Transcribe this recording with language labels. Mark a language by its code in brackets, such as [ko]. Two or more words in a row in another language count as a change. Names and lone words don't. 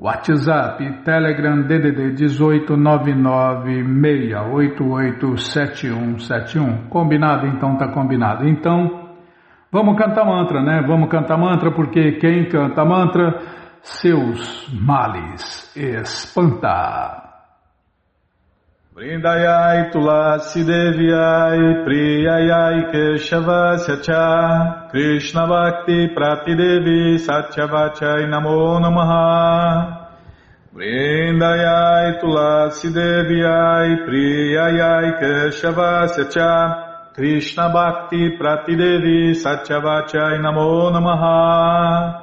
[pt] WhatsApp, Telegram, DDD 1899-688-7171. Combinado? Então tá combinado. Então, vamos cantar mantra, né? Vamos cantar mantra, porque quem canta mantra, seus males espanta. [sa] वृन्दायै तुलसी देव्यै प्रियायै केशवस्य च कृष्ण भक्ति प्रतिदेवि सत्यवत्यै नमो नमः. वृन्दायै तुलसी देव्यै प्रियायै केशवस्य च कृष्ण भक्ति प्रतिदेवि सत्यवत्यै नमो नमः.